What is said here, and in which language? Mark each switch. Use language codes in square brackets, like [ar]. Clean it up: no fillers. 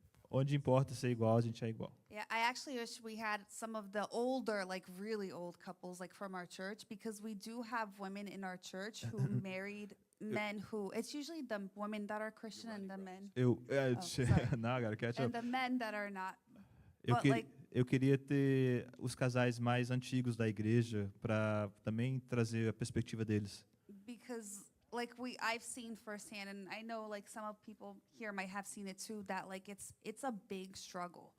[pt] Onde importa ser igual, a gente é igual. [en] Yeah, I actually wish we had some of the older, like really old couples, like from our church, because we do have women in our church who married men who, it's usually the women that are Christian and the men, sorry. [pt] Não, cara, [en] catch up. and the men that are not. [pt] Eu, [en] But, [pt] que- [en] like- [pt] eu queria ter os casais mais antigos da igreja para também trazer a perspectiva deles. [en] Because like I've seen firsthand, and I know like some of people here might have seen it too, that like it's a big struggle.